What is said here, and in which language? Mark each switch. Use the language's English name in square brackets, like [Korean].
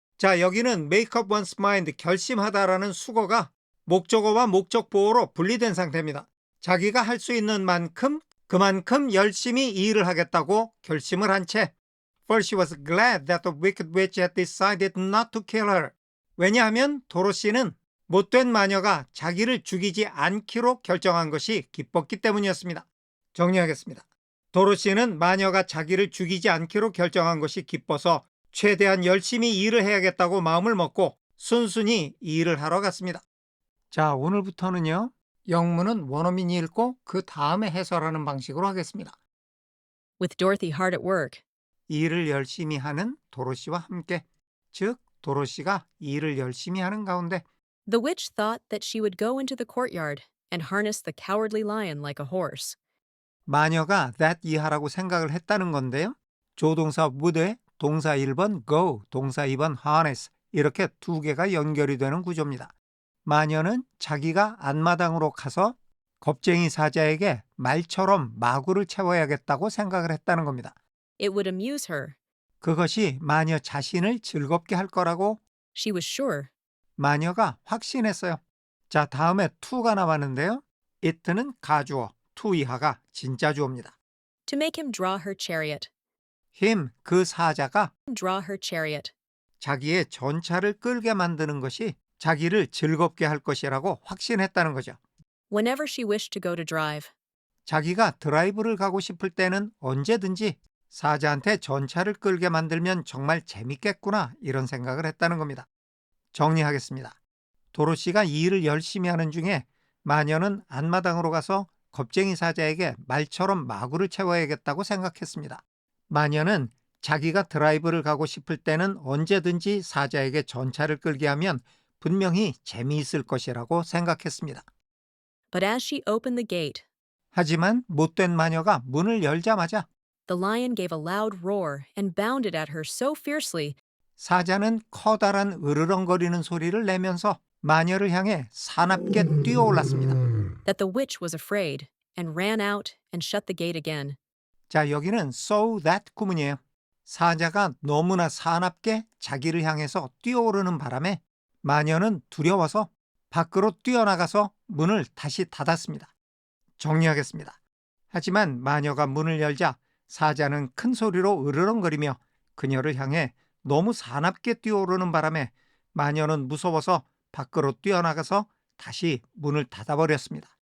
[Korean] 자, 여기는 [English] make up one's mind, [Korean] 결심하다라는 수거가 목적어와 목적보어로 분리된 상태입니다. 자기가 할 수 있는 만큼 그만큼 열심히 이 일을 하겠다고 결심을 한 채. For she was glad that the wicked witch had decided not to kill her. 왜냐하면 도로시는 못된 마녀가 자기를 죽이지 않기로 결정한 것이 기뻤기 때문이었습니다. 정리하겠습니다. 도로시는 마녀가 자기를 죽이지 않기로 결정한 것이 기뻐서 최대한 열심히 일을 해야겠다고 마음을 먹고 순순히 이 일을 하러 갔습니다. 자, 오늘부터는요. 영문은 원어민이 읽고 그 다음에 해설하는 방식으로 하겠습니다. [English] With Dorothy hard at work, [Korean] 일을 열심히 하는 도로시와 함께, 즉 도로시가 일을 열심히 하는 가운데 [English] the witch thought that she would go into the courtyard and harness the cowardly lion like a horse. [Korean] 마녀가 that 이하라고 생각을 했다는 건데요. 조동사 would에 동사 1번 go, 동사 2번 harness 이렇게 두 개가 연결이 되는 구조입니다. 마녀는 자기가 앞마당으로 가서 겁쟁이 사자에게 말처럼 마구를 채워야겠다고 생각을 했다는 겁니다. [English] It would amuse her. [Korean] 그것이 마녀 자신을 즐겁게 할 거라고 [English] She was sure. [Korean] 마녀가 확신했어요. 자, 다음에 to가 나왔는데요. it는 가주어, to 이하가 진짜 주어입니다. [English] To make him draw her chariot. [Korean] him, 그 사자가 [English] Draw her chariot. [Korean] 자기의 전차를 끌게 만드는 것이 자기를 즐겁게 할 것이라고 확신했다는 거죠. [English] Whenever she wished to go to drive. [Korean] 자기가 드라이브를 가고 싶을 때는 언제든지 사자한테 전차를 끌게 만들면 정말 재밌겠구나 이런 생각을 했다는 겁니다. 정리하겠습니다. 도로시가 이 일을 열심히 하는 중에 마녀는 앞마당으로 가서 겁쟁이 사자에게 말처럼 마구를 채워야겠다고 생각했습니다. 마녀는 자기가 드라이브를 가고 싶을 때는 언제든지 사자에게 전차를 끌게 하면 분명히 재미있을 것이라고 생각했습니다. [English] But as she opened the gate, [Korean] 하지만 못된 마녀가 문을 열자마자 [English] the lion gave a loud roar and bounded at her so fiercely [Korean] 사자는 커다란 으르렁거리는 소리를 내면서 마녀를 향해 사납게 뛰어올랐습니다. [English] that the witch was afraid and ran out and shut the gate again. [Korean] 자, 여기는 so that 구문이에요. 사자가 너무나 사납게 자기를 향해서 뛰어오르는 바람에 마녀는 두려워서 밖으로 뛰어나가서 문을 다시 닫았습니다. 정리하겠습니다. 하지만 마녀가 문을 열자 사자는 큰 소리로 으르렁거리며 그녀를 향해 너무 사납게 뛰어오르는 바람에 마녀는 무서워서 밖으로 뛰어나가서 다시 문을 닫아버렸습니다.